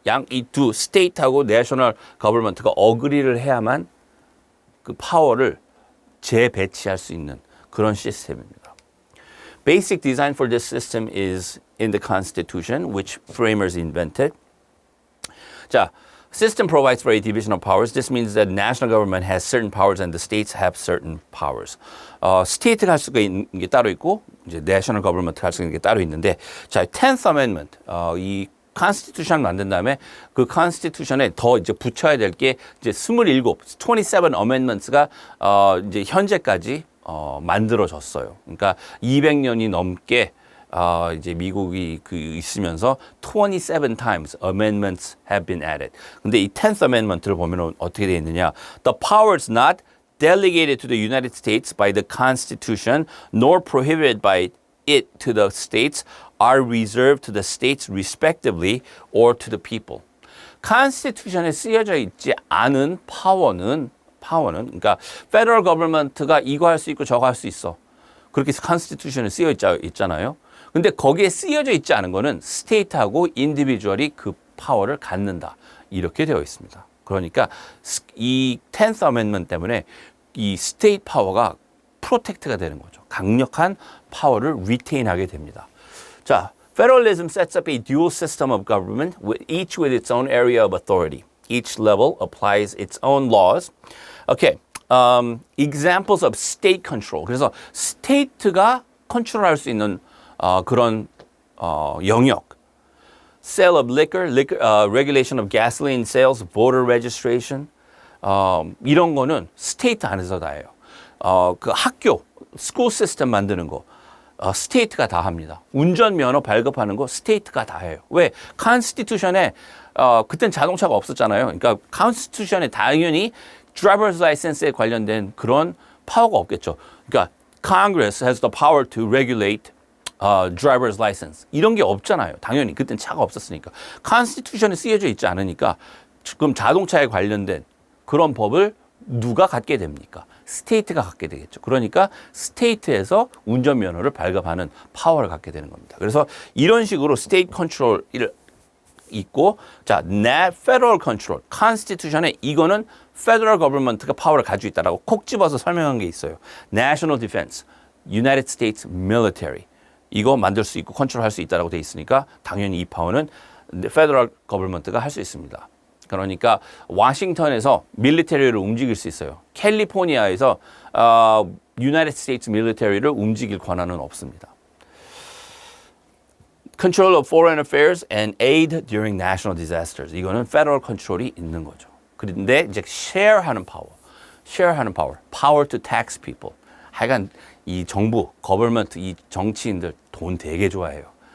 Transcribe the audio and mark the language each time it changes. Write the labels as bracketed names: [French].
[Korean] 이 두 스테이트하고 내셔널 거버먼트가 어그리를 해야만 그 파워를 재배치할 수 있는 그런 시스템입니다. [English] Basic design for this system is in the Constitution, which framers invented. 자, system provides for a division of powers. This means that national government has certain powers and the states have certain powers. [Korean] 스테이트가 할 수가 있는 게 따로 있고 이제 national government가 할 수 있는 게 따로 있는데, 자, 10th Amendment 이 컨스티튜션 만든 다음에 그 컨스티튜션에 더 이제 붙여야 될 게 이제 27 어멘먼트가 이제 현재까지 만들어졌어요. 그러니까 200년이 넘게 이제 미국이 있으면서 [English] 27 times amendments have been added. [Korean] 근데 이 10th amendment를 보면 어떻게 되어 있느냐? [English] The powers not delegated to the United States by the Constitution nor prohibited by it to the states are reserved to the states respectively or to the people. [Korean] Constitution에 쓰여져 있지 않은 파워는 그러니까 federal government가 이거 할 수 있고 저거 할 수 있어. 그렇게 Constitution에 쓰여 있잖아요. 근데 거기에 쓰여져 있지 않은 거는 스테이트하고 인디비주얼이 그 파워를 갖는다. 이렇게 되어 있습니다. 그러니까 이 10th Amendment 때문에 이 스테이트 파워가 프로텍트가 되는 거죠. 강력한 파워를 리테인하게 됩니다. [English] 자, federalism sets up a dual system of government, each with its own area of authority. Each level applies its own laws. Okay, examples of state control. [Korean] 그래서 스테이트가 컨트롤할 수 있는 그런 영역. [English] Sale of liquor, regulation of gasoline sales, voter registration. [Korean] 이런 거는 스테이트 안에서 다 해요. 그 학교, 스쿨 시스템 만드는 거 스테이트가 다 합니다. 운전면허 발급하는 거 스테이트가 다 해요. 왜? 컨스티튜션에 그땐 자동차가 없었잖아요. 그러니까 컨스티튜션에 당연히 driver's license에 관련된 그런 파워가 없겠죠. [English] 그러니까 Congress has the power to regulate driver's license. [Korean] 이런 게 없잖아요. 당연히 그땐 차가 없었으니까. 컨스티튜션에 쓰여져 있지 않으니까 지금 자동차에 관련된 그런 법을 누가 갖게 됩니까? 스테이트가 갖게 되겠죠. 그러니까 스테이트에서 운전면허를 발급하는 파워를 갖게 되는 겁니다. 그래서 이런 식으로 스테이트 컨트롤이 있고, 자, federal control, constitution에 이거는 federal government가 파워를 가지고 있다라고 콕 집어서 설명한 게 있어요. [English] National Defense, United States Military. [Korean] 이거 만들 수 있고 컨트롤할 수 있다라고 돼 있으니까 당연히 이 파워는 federal government가 할 수 있습니다. 그러니까 워싱턴에서 밀리터리를 움직일 수 있어요. 캘리포니아에서 United States 밀리터리를 움직일 권한은 없습니다. [English] Control of foreign affairs and aid during national disasters. [Korean] 이거는 federal control이 있는 거죠. 그런데 이제 share하는 power, [English] power to tax people. [Korean] 하여간 이 정부, government, 이 정치인들 돈 되게 좋아해요.